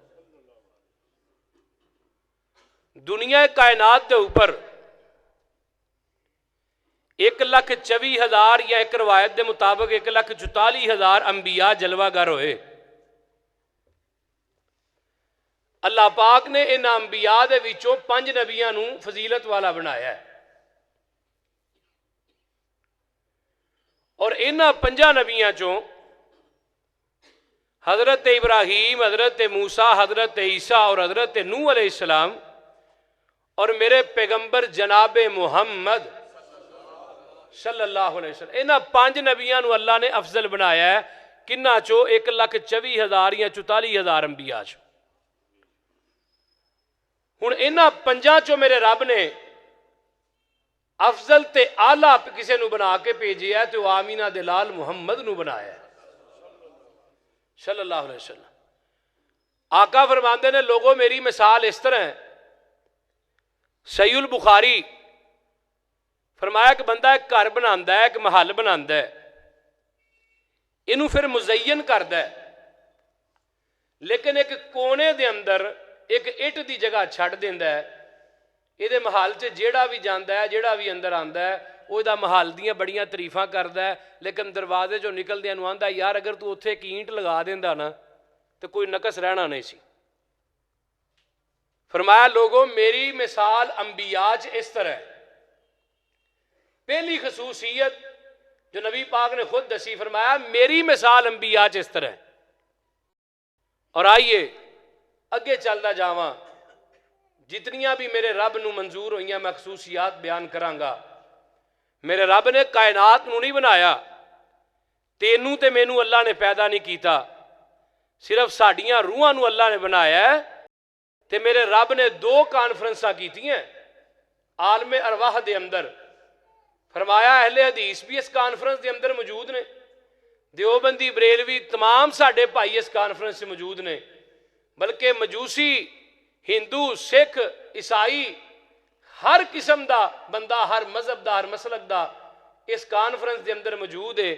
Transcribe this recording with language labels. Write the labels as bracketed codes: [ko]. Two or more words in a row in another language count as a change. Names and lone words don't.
[pa] دنیا کائنات کے اوپر 1,24,000 یا ایک روایت دے مطابق 1,44,000 انبیاء جلوہ گر ہوئے. اللہ پاک نے ان انبیاء دے وچوں 5 نبیاں نو فضیلت والا بنایا ہے اور ان 5 نبیاں چوں حضرت ابراہیم، حضرت موسیٰ، حضرت عیسیٰ اور حضرت نوح [ar] علیہ السلام [pa] اور میرے پیغمبر جناب محمد [ar] صلی اللہ علیہ وسلم [pa] انہاں 5 نبیاں نو اللہ نے افضل بنایا ہے. کنہ چو 1,24,000 یا 44,000 انبیاء چو. ہن انہاں 5 چو میرے رب نے افضل تے آلہ کسے نو بنا کے بھیجیا ہے تو آمینہ دلال محمد نو بنایا ہے [ar] صلی اللہ علیہ وسلم. [pa] آقا فرماندے نے لوگوں میری مثال اس طرح ہے. صحیح البخاری فرمایا کہ بندہ ایک گھر بناندا ہے، ایک محل بناندا ہے، انہوں پھر مزین کردا ہے لیکن ایک کونے دے اندر ایک اٹ دی جگہ چھڑ دیندا ہے. یہ دے محل چ جیڑا بھی جاندا ہے، جیڑا بھی اندر آندا ہے وہ دا محل دیاں بڑیاں تعریفاں کردا ہے لیکن دروازے جو نکلدیاں نوں آندا یار اگر تو اتھے ایک اینٹ لگا دیندا نا تو کوئی نقص رہنا نہیں سی. فرمایا لوگوں میری مثال انبیاء چ اس طرح ہے. پہلی خصوصیت جو نبی پاک نے خود دسی فرمایا میری مثال انبیاء چ اس طرح ہے. اور آئیے اگے چلدا جاواں جتنیاں بھی میرے رب نو منظور ہوئیاں میں خصوصیات بیان کراں گا. میرے رب نے کائنات نو نہیں بنایا، تینوں تے مینوں اللہ نے پیدا نہیں کیتا، صرف ساڈیاں روحاں نو اللہ نے بنایا ہے. تے میرے رب نے 2 کانفرنساں کیتی ہیں عالم ارواح دے اندر. فرمایا اہل حدیث بھی اس کانفرنس دے اندر موجود نے، دیوبندی بریلوی تمام ساڈے بھائی اس کانفرنس سے موجود نے، بلکہ مجوسی، ہندو، سکھ، عیسائی ہر قسم دا بندہ، ہر مذہب دا، ہر مسلک دا اس کانفرنس دے اندر موجود ہے.